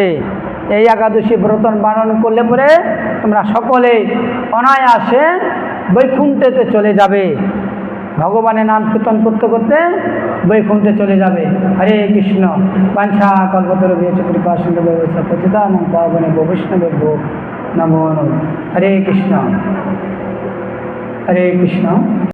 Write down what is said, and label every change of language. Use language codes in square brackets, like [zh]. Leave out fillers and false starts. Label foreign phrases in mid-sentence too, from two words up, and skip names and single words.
[bn] এই একাদশী ব্রত পালন করলে পরে তোমরা সকলে অনায়াসে বৈকুণ্ঠেতে চলে যাবে। ভগবানের নাম কীর্তন করতে করতে বৈকুণ্ঠে চলে যাবে। [sa] হরে কৃষ্ণ। বাঞ্ছা কল্পতরুভ্যশ্চ কৃপা সিন্ধুভ্যশ্চ পতিতানাং পাবনেভ্যো বৈষ্ণবেভ্যো নমো নমঃ। [bn] হরে কৃষ্ণ, হরে কৃষ্ণ।